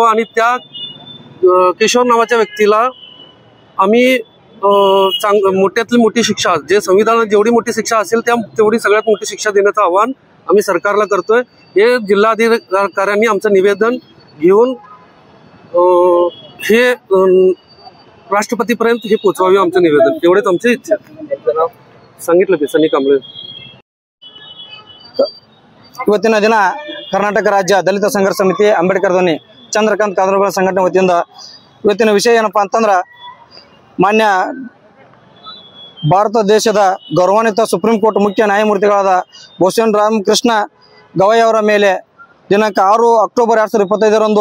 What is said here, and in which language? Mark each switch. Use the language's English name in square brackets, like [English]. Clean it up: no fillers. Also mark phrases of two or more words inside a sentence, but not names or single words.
[Marathi] आणि त्या किशोर नावाच्या व्यक्तीला आम्ही मोठ्यातली मोठी शिक्षा, जे संविधानात जेवढी मोठी शिक्षा असेल तेवढी सगळ्यात मोठी शिक्षा देण्याचं आवाहन आम्ही सरकारला करतोय। हे जिल्हाधिकाऱ्यांनी आमचं निवेदन घेऊन हे राष्ट्रपतीपर्यंत हे पोहोचवावे आमचं निवेदन, एवढेच आमची इच्छा सांगितलं ते सनी कांबळे। [Kannada] ಇವತ್ತಿನ ದಿನ ಕರ್ನಾಟಕ ರಾಜ್ಯ ದಲಿತ ಸಂಘರ್ಷ ಸಮಿತಿ ಅಂಬೇಡ್ಕರ್ ಧ್ವನಿ ಚಂದ್ರಕಾಂತ್ ಕಾದರೋಳಿ ಸಂಘಟನೆ ವತಿಯಿಂದ ಇವತ್ತಿನ ವಿಷಯ ಏನಪ್ಪಾ ಅಂತಂದ್ರೆ ಮಾನ್ಯ ಭಾರತ ದೇಶದ ಗೌರವಾನ್ವಿತ ಸುಪ್ರೀಂ ಕೋರ್ಟ್ ಮುಖ್ಯ ನ್ಯಾಯಮೂರ್ತಿಗಳಾದ ಭೂಷಣ್ ರಾಮಕೃಷ್ಣ ಗವಾಯಿ ಅವರ ಮೇಲೆ ದಿನಾಂಕ 6 ಅಕ್ಟೋಬರ್ 2025ರಂದು